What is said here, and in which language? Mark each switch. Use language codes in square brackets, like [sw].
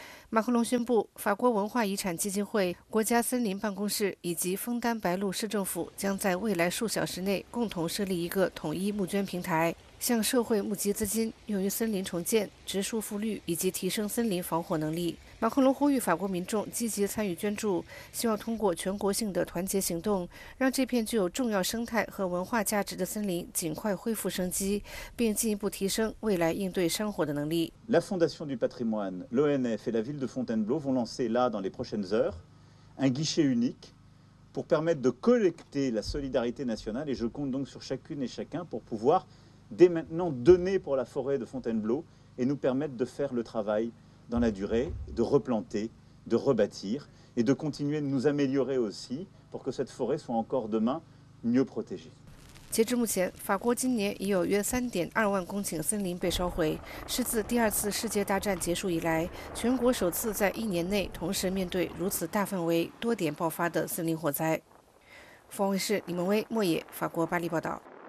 [zh] 马克龙宣布，法国文化遗产基金会、国家森林办公室以及枫丹白露市政府将在未来数小时内共同设立一个统一募捐平台，向社会募集资金，用于森林重建、植树复绿以及提升森林防火能力。马克龙呼吁法国民众积极参与捐助，希望通过全国性的团结行动，让这片具有重要生态和文化价值的森林尽快恢复生机，并进一步提升未来应对山火的能力。 [fr] La Fondation du Patrimoine, l'ONF et la ville de Fontainebleau vont lancer là dans les prochaines heures un guichet unique. pour permettre de collecter la solidarité nationale et je compte donc sur chacune et chacun pour pouvoir dès maintenant donner pour la forêt de Fontainebleau et nous permettre de faire le travail dans la durée, de replanter, de rebâtir et de continuer de nous améliorer aussi pour que cette forêt soit encore demain mieux protégée. [zh] 截至目前，法国今年已有约3.2万公顷森林被烧毁，是自第二次世界大战结束以来，全国首次在一年内同时面对如此大范围、多点爆发的森林火灾。方卫视李萌威、莫野，法国巴黎报道。